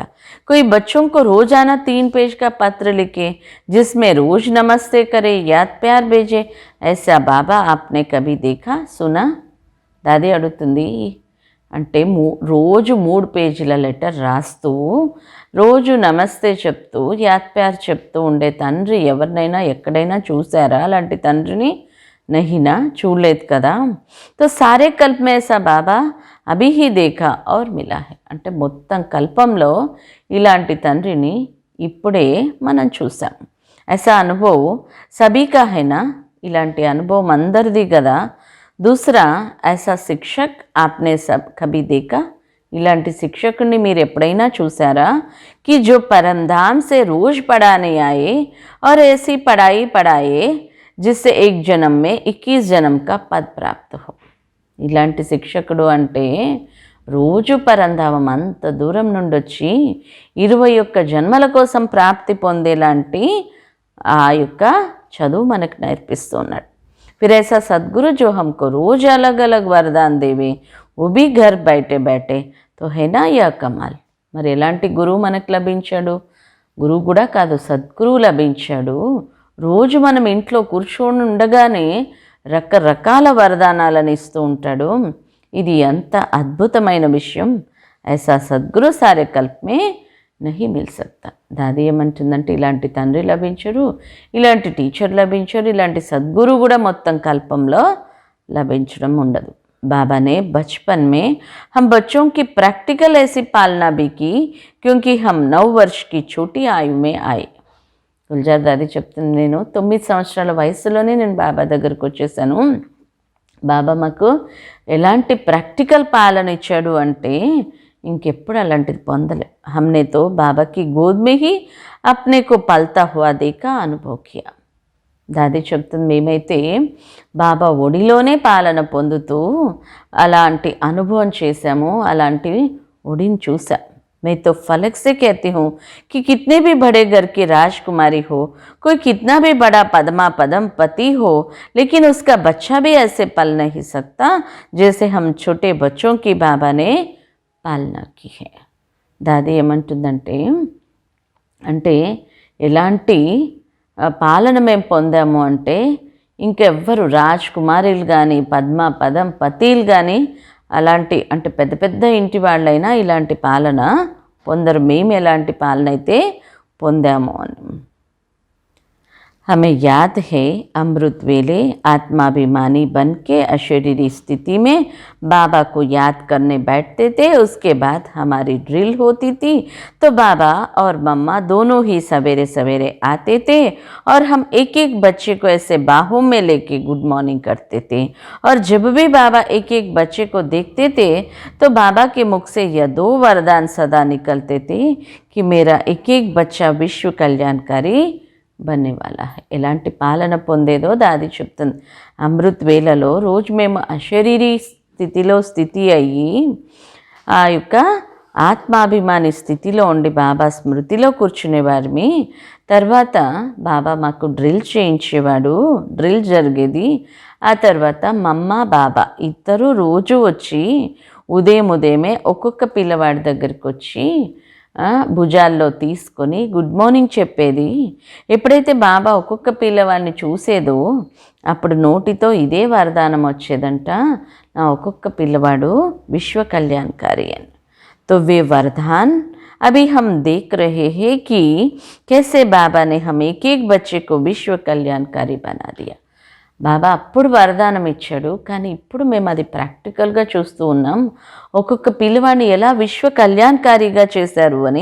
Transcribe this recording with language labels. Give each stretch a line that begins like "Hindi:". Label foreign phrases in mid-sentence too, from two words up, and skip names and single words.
Hindi: कोई बच्चों को रोजाना 3 पेज का पत्र लिखे जिसमें रोज नमस्ते करे, याद प्यार भेजे, ऐसा बाबा आपने कभी देखा सुना.
Telugu: దాది అడుగుతుంది, అంటే రోజు 3 పేజీల లెటర్ రాస్తూ రోజు నమస్తే చెప్తూ
Hindi: याद प्यार
Telugu: చెప్తూ ఉండే తండ్రి ఎవరినైనా ఎక్కడైనా చూసారా? అలాంటి తండ్రిని నహినా, చూడలేదు కదా.
Hindi: तो सारे कल्प में ऐसा बाबा अभी ही देखा और मिला है.
Telugu: అంటే మొత్తం కల్పంలో ఇలాంటి తండ్రిని ఇప్పుడే మనం చూసాం.
Hindi: ऐसा अनुभव सभी का है ना,
Telugu: ఇలాంటి అనుభవం అందరిది కదా.
Hindi: दूसरा ऐसा शिक्षक आपने सब कभी देखा.
Telugu: ఇలాంటి శిక్షకుడిని మీరు ఎప్పుడైనా చూసారా?
Hindi: कि जो परमधाम से रोज पढ़ाने आए और ऐसी पढ़ाई पढ़ाए जिससे एक जन्म में 21 जन्म का पद प्राप्त हो.
Telugu: ఇలాంటి శిక్షకుడు అంటే రోజు పరంధామం అంత దూరం నుండి వచ్చి 21 జన్మల కోసం ప్రాప్తి పొందేలాంటి ఆ యొక్క చదువు మనకు నేర్పిస్తున్నాడు.
Hindi: फिर ऐसा सदगुरु जो हमको रोज अलग अलग वरदान देवे वो भी घर बैठे बैठे तो है ना यह कमाल.
Telugu: మరి ఎలాంటి గురువు మనకు లభించాడు? గురువు కూడా కాదు, సద్గురువు లభించాడు. రోజు మనం ఇంట్లో కూర్చొని ఉండగానే రకరకాల వరదానాలను ఇస్తూ ఉంటాడు. ఇది ఎంత అద్భుతమైన విషయం.
Hindi: ऐसा सद्गुरु सारे कल्प में नहीं मिल सकता.
Telugu: దాది ఏమంటుందంటే, ఇలాంటి తండ్రి లభించరు, ఇలాంటి టీచర్ లభించరు, ఇలాంటి సద్గురు కూడా మొత్తం కల్పంలో లభించడం ఉండదు.
Hindi: बाबा ने बचपन में हम बच्चों की प्रैक्टिकल ऐसी पालना भी की क्योंकि हम 9 वर्ष की छोटी आयु में आए.
Telugu: గుల్జార్ దాది చెప్తుంది, నేను 9 సంవత్సరాల వయసులోనే నేను బాబా దగ్గరకు వచ్చేసాను. బాబా మాకు ఎలాంటి ప్రాక్టికల్ పాలన ఇచ్చాడు అంటే ఇంకెప్పుడు అలాంటిది పొందలే.
Hindi: हमने तो बाबा की गोद में ही अपने को पलता हुआ देखा, अनुभव किया.
Telugu: దాది చెప్తుంది, మేమైతే బాబా ఒడిలోనే పాలన పొందుతూ అలాంటి అనుభవం చేశాము, అలాంటి ఒడిని చూసాం.
Hindi: मैं तो फलक से कहती हूँ कि कितने भी बड़े घर की राजकुमारी हो, कोई कितना भी बड़ा पद्मा पदम पति हो, लेकिन उसका बच्चा भी ऐसे पल नहीं सकता जैसे हम छोटे बच्चों की बाबा ने पालना की है.
Telugu: దాది ఏమంటుందంటే, అంటే ఎలాంటి పాలన మేము పొందాము అంటే, ఇంకెవ్వరు రాజకుమారులు కానీ పద్మ పదం పతీలు కానీ అలాంటి అంటే పెద్ద పెద్ద ఇంటి వాళ్ళైనా ఇలాంటి పాలన పొందరు. మేము ఎలాంటి పాలన అయితే పొందాము అని.
Hindi: हमें याद है अमृत वेले आत्माभिमानी बन के अशरीरी स्थिति में बाबा को याद करने बैठते थे. उसके बाद हमारी ड्रिल होती थी तो बाबा और मम्मा दोनों ही सवेरे सवेरे आते थे और हम एक एक बच्चे को ऐसे बाहों में लेके
English: good morning
Hindi: करते थे. और जब भी बाबा एक एक बच्चे को देखते थे तो बाबा के मुख से यह 2 वरदान सदा निकलते थे कि मेरा एक एक बच्चा विश्व कल्याणकारी बनने वाला है.
Telugu: ఎలాంటి పాలన పొందేదో దాది చెప్తుంది. అమృత్ వేళలో రోజు మేము అశరీరీ స్థితిలో స్థితి అయ్యి ఆ యొక్క ఆత్మాభిమాని స్థితిలో ఉండి బాబా స్మృతిలో కూర్చునేవారిమి. తర్వాత బాబా మాకు డ్రిల్ చేయించేవాడు, డ్రిల్ జరిగేది. ఆ తర్వాత మమ్మ బాబా ఇద్దరు రోజు వచ్చి ఉదయమే ఒక్కొక్క పిల్లవాడి దగ్గరికి వచ్చి భుజాల్లో తీసుకొని
English: good morning
Telugu: చెప్పేది. ఎప్పుడైతే బాబా ఒక్కొక్క పిల్లవాడిని చూసేదో అప్పుడు నోటితో ఇదే వరదానం వచ్చేదంట, నా ఒక్కొక్క పిల్లవాడు విశ్వ కళ్యాణకారి అని.
Hindi: तो वे वरदान अभी हम देख रहे हैं कि कैसे बाबा ने हम एक एक बच्चे को विश्व कल्याणकारी बना दिया.
Telugu: బాబా అప్పుడు వరదానం ఇచ్చాడు, కానీ ఇప్పుడు మేము అది ప్రాక్టికల్గా చూస్తూ ఉన్నాం. ఒక్కొక్క పిల్లవాడిని ఎలా విశ్వ కళ్యాణకారిగా చేశారు అని.